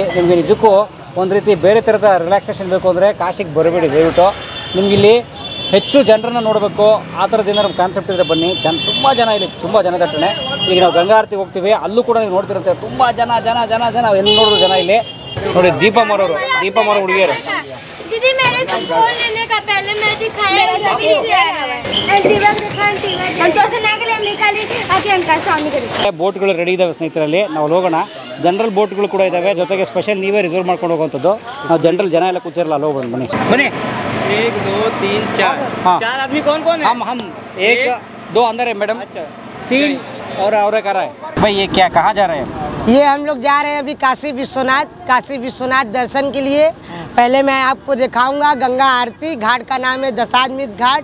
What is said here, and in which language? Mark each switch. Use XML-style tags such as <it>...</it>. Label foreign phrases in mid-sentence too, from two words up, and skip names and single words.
<kn>ನಿಮಗೆ ನಿಜಕ್ಕೂ ಒಂದು ರೀತಿ ಬೇರೆ ಥರದ ರಿಲ್ಯಾಕ್ಸೇಷನ್ ಬೇಕು ಅಂದರೆ ಕಾಶಿಗೆ ಬರಬೇಡಿ ದಯವಿಟ್ಟು. ನಿಮಗಿಲ್ಲಿ ಹೆಚ್ಚು ಜನರನ್ನು ನೋಡಬೇಕು ಆ ಥರದ್ದು ಏನಾದ್ರು ಕಾನ್ಸೆಪ್ಟ್ ಇದ್ದರೆ ಬನ್ನಿ. ತುಂಬ ಜನ ಇಲ್ಲಿ, ತುಂಬ ಜನದಟ್ಟಣೆ. ಈಗ ನಾವು ಗಂಗಾ ಆರತಿಗೆ ಹೋಗ್ತೀವಿ, ಅಲ್ಲೂ ಕೂಡ ನೀವು ನೋಡ್ತಿರುತ್ತೆ ತುಂಬ ಜನ ಜನ ಜನ ಜನ ಎಲ್ಲಿ ನೋಡಿದ್ರು ಜನ. ಇಲ್ಲಿ ನೋಡಿ, ದೀಪ ಮಾರೋರು ಹುಡುಗಿಯರು.</kn> <hi>दीदी मेरे से फोन लेने का पहले मैं दिखाया सभी</hi> <kn>ಬೋಟ್ಗಳು ರೆಡಿ ಇದ್ದಾವೆ ಸ್ನೇಹಿತರಲ್ಲಿ. ನಾವು ಹೋಗೋಣ. ಜನರಲ್ ಬೋಟ್ಗಳು ಕೂಡ ಇದ್ದಾವೆ, ಜೊತೆಗೆ ಸ್ಪೆಷಲ್ ನೀವೇ ರಿಸರ್ವ್ ಮಾಡ್ಕೊಂಡು ಹೋಗುವಂಥದ್ದು. ನಾವು ಜನರಲ್ ಜನ ಎಲ್ಲ ಕೂತಿರಲ್ಲ, ಅಲ್ಲಿ ಹೋಗೋಣ ಬನ್ನಿ.</kn> <hi>1 2 3 4 4 आदमी कौन कौन है? हम 1 2 अंदर है मैडम, 3 और एक आ रहा है. भाई ये क्या, कहाँ जा रहे हैं? ये हम लोग जा रहे हैं अभी काशी विश्वनाथ दर्शन के लिए. पहले मैं आपको दिखाऊंगा गंगा आरती. घाट का नाम है दशाश्वमेध घाट.</hi>